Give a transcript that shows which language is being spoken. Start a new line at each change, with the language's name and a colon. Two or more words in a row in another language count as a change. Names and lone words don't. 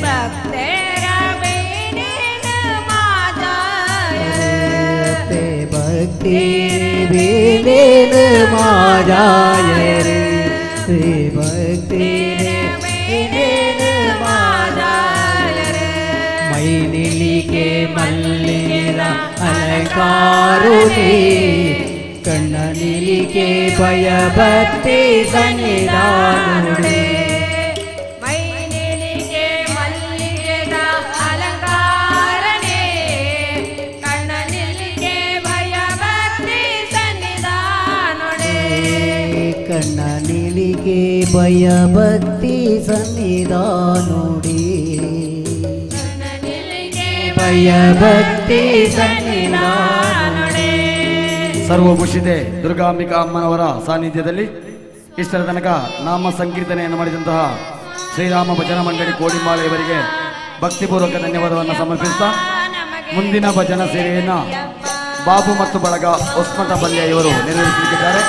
Tulu: ಭಕ್ತಿರೇ ಬೇನೇನ ಮಾಜಾಯರು ಭಕ್ತಿರೇ ಬೇನೇನ ಮಾಜಾಯರು ಮೈನಿಲಿಗೆ ಮಲ್ಲಿಗೆದ ಅಲಂಕಾರುನೇ ಕಣ್ಣ ನಿಲಿಗೆ ಭಯಭಕ್ತಿ ಸನ್ನಿಧಾನೋಡೆ ಮೈನಿಲಿಗೆ ಮಲ್ಲಿಗೆದ ಅಲಂಕಾರನೇ ಕಣ್ಣ ನಿಲಿಗೆ ಭಯಭಕ್ತಿ ಸನ್ನಿಧಾನೋಡೆ ಕಣ್ಣ ನಿಲಿಗೆ ಭಯಭಕ್ತಿ ಸನ್ನಿಧಾನೋಡೆ ಭಯಭಕ್ತಿ ಸನ್ನಿಧಾನೋಡೆ
Kannada: ಸರ್ವಭೂಷಿತೆ ದುರ್ಗಾಂಬಿಕಾ ಅಮ್ಮನವರ ಸಾನ್ನಿಧ್ಯದಲ್ಲಿ ಇಷ್ಟರ ತನಕ ನಾಮ ಸಂಕೀರ್ತನೆಯನ್ನು ಮಾಡಿದಂತಹ ಶ್ರೀರಾಮ ಭಜನಾ ಮಂಡಳಿ ಕೋಡಿಮಾಳೆ ಇವರಿಗೆ ಭಕ್ತಿಪೂರ್ವಕ ಧನ್ಯವಾದವನ್ನು ಸಮರ್ಪಿಸ್ತಾ ಮುಂದಿನ ಭಜನಾ ಸೇವೆಯನ್ನು ಬಾಬು ಮತ್ತು ಬಳಗ ಹೊಸ್ಮಠ ಬಲ್ಯ ಇವರು ನೆರವೇರಿಸಲಿದ್ದಾರೆ.